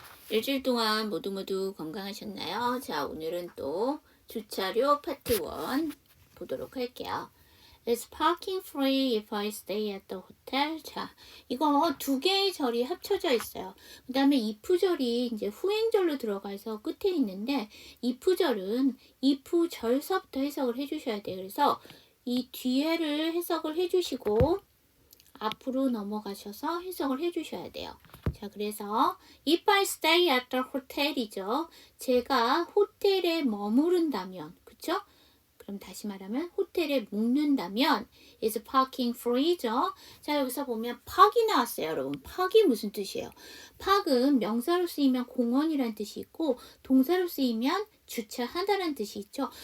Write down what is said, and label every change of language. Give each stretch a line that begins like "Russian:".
Korean: 일주일 동안 모두 건강하셨나요? 자, 오늘은 또 주차료 파트 1 보도록 할게요.
English: Is parking free if I stay at the hotel?
Korean: 자, 이거 두 개의 절이 합쳐져 있어요. 그 다음에 if절이 이제 후행절로 들어가서 끝에 있는데, if절은 if절서부터 해석을 해주셔야 돼요. 그래서 이 뒤에를 해석을 해주시고, 앞으로 넘어가셔서 해석을 해주셔야 돼요. 자, 그래서
English: if I stay at the hotel
Korean: 이죠. 제가 호텔에 머무른다면, 그쵸? 그럼 다시 말하면 호텔에 묵는다면
English: is parking free
Korean: 죠. 자, 여기서 보면 park이 나왔어요, 여러분. park이 무슨 뜻이에요? park은 명사로 쓰이면 공원이란 뜻이 있고 동사로 쓰이면 주차하다란 뜻이 있죠.